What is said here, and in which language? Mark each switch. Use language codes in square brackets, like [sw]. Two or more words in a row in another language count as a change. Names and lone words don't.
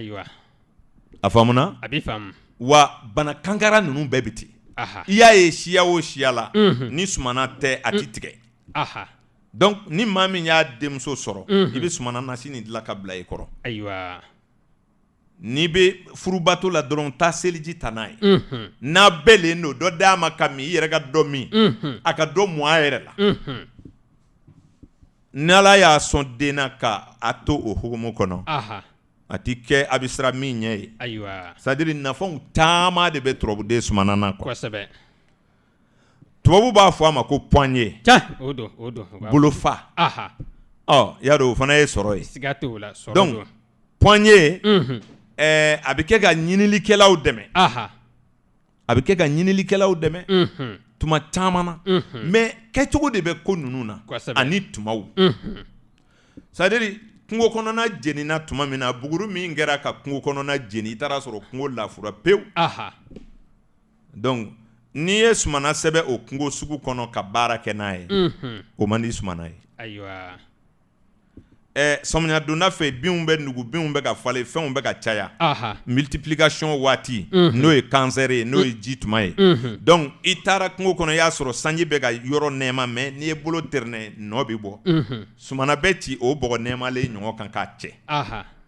[bm] a faamuna wa bana kankara ninnu bɛɛ bɛ ten i y'a ye siya o siya la ni sumana tɛ a ti tigɛ donc ni maa min y'a denmuso sɔrɔ i bɛ sumana nasi nin dilan ka bila i kɔrɔ n'i bɛ furubato la dɔrɔn taa seliji ta n'a ye n'a bɛɛlen don dɔ d'a ma ka min i yɛrɛ ka dɔ min a ka dɔ mɔn a yɛrɛ la n'ala y'a sɔn den na ka a to o hukumu kɔnɔ a ti kɛ a bɛ siran min ɲɛ ye c'est-à-dire nafanw caman de bɛ turabuden sumana na quoi tubabu b'a fɔ a ma ko poignée bolofa y'a dɔn o fana ye sɔrɔ ye donc poignée a bɛ kɛ ka ɲinilikɛlaw dɛmɛ a bɛ kɛ ka ɲinilikɛlaw dɛmɛ tuma caman na mais kɛcogo de bɛ ko ninnu na ani tumaw c'est-à-dire kungo kɔnɔna jenina tuma min na buguru min kɛra ka kungo kɔnɔna jeni i taara sɔrɔ kungo lafura pewu donc n'i ye sumana sɛbɛ o kungo sugu kɔnɔ ka baara kɛ n'a ye o man di sumana ye ayiwa samiya donda fɛ binw bɛ nugu binw bɛ ka falen fɛnw bɛ ka caya multiplication waati n'o ye cancer ye n'o ye ji tuma ye donc i taara kungo kɔnɔ i y'a sɔrɔ sanji bɛ ka yɔrɔ nɛɛma mais n'i ye bolo tɛrɛnɛ nɔ bɛ bɔ sumana bɛ ci o bɔgɔ nɛɛmalen ɲɔgɔn kan k'a cɛ